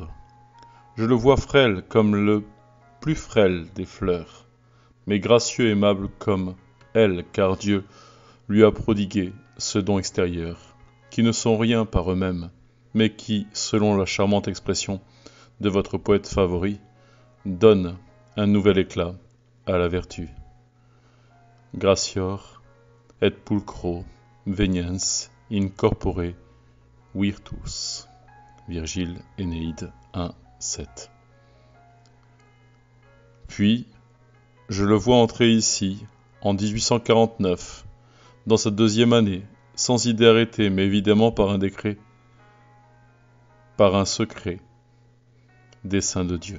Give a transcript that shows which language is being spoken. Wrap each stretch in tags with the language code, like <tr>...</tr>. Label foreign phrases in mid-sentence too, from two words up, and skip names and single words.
<fr>Je le vois frêle comme le plus frêle des fleurs, mais gracieux et aimable comme elle, car Dieu lui a prodigué ce don extérieur, qui ne sont rien par eux-mêmes, mais qui, selon la charmante expression de votre poète favori, donnent un nouvel éclat à la vertu.</fr> <la>Gratior et pulchro veniens in corpore virtus.</la> <fr>Virgile, Énéide 1, 7. Puis, je le vois entrer ici, en 1849, dans sa 2e année, sans idée arrêtée, mais évidemment par un décret, par un secret, dessein de Dieu.</fr>